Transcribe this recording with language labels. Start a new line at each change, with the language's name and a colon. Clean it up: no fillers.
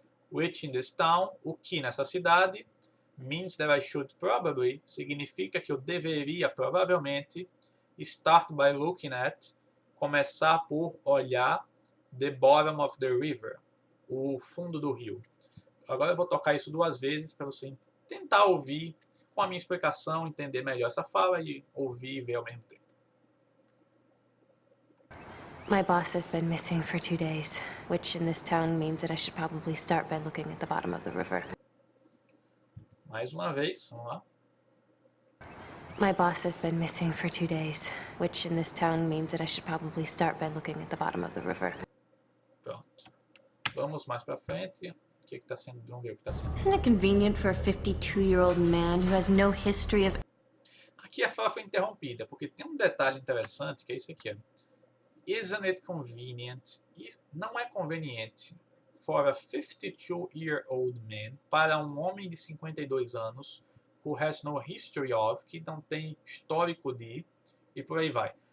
English: Which in this town,
Portuguese: o que nessa cidade,
English: means that I should probably,
Portuguese: significa que eu deveria provavelmente
English: start by looking at,
Portuguese: começar por olhar
English: the bottom of the river,
Portuguese: o fundo do rio. Agora eu vou tocar isso 2 vezes para você tentar ouvir com a minha explicação, entender melhor essa fala e ouvir e ver ao mesmo tempo.
English: My boss has been missing for 2 days, which in this town means that I should probably start by looking at the bottom of the river.
Portuguese: Mais uma vez, vamos lá.
English: My boss has been missing for 2 days, which in this town means that I should probably start by looking at the bottom of the river.
Portuguese: Pronto. Vamos mais para frente. O que está sendo? Vamos ver o que está sendo.
English: Isn't it convenient for a 52-year-old man who has no history of...
Portuguese: Aqui a fala foi interrompida, porque tem um detalhe interessante, que é isso aqui. Ó.
English: Isn't it convenient?
Portuguese: Não é conveniente
English: for a 52-year-old man,
Portuguese: para um homem de 52 anos,
English: who has no history of,
Portuguese: que não tem histórico de, e por aí vai.